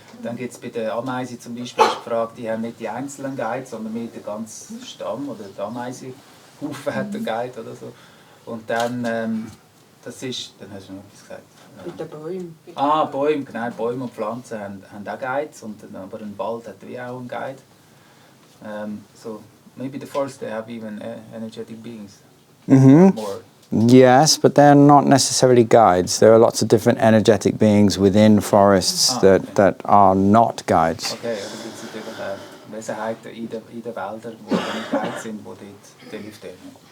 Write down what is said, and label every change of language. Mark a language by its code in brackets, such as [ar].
[de] Dann gibt es bei den Ameisen zum Beispiel gefragt, die haben nicht die einzelnen Guides, sondern mehr den ganzen Stamm oder die Ameisenhaufen hat einen Guide oder so. Und dann, das ist, dann hast du noch etwas gesagt. Mit den Bäumen. Ah, Bäume, genau, Bäume und Pflanzen haben auch Guides, aber ein Wald hat wie auch einen Guide. [en] So maybe the forest they have even energetic beings. More. Yes, but they're not necessarily guides. There are lots of different energetic beings within forests that are not guides. [de] Okay, aber gibt es natürlich auch Wesenheiten in den Wäldern, die nicht Guides sind, die dort hilft denen.